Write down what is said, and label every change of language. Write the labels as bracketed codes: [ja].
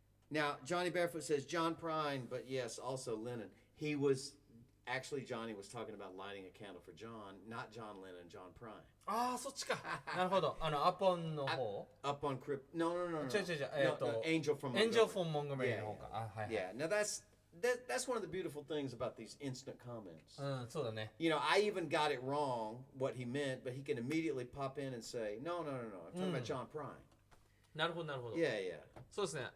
[en] Now Johnny Barefoot says John Prine, but yes, also Lennon. He was actually Johnny was talking about lighting a candle for John, not John Lennon, John Prine. [ja] ああそっちかなるほどアポンの方 [en] Up on Crypt. No. [ja] 違う [en] No, Angel from Angel Montgomery. from Montgomery Yeah, [ja] の方かあはいはい [en] Yeah. Now that's one of the beautiful things about these instant comments. [ja] うんそうだね [en] You know, I even got it wrong what he meant, but he can immediately pop in and say, No. I'm talking about John Prine. [ja] なるほどなるほど [en] Yeah. [ja] そうですね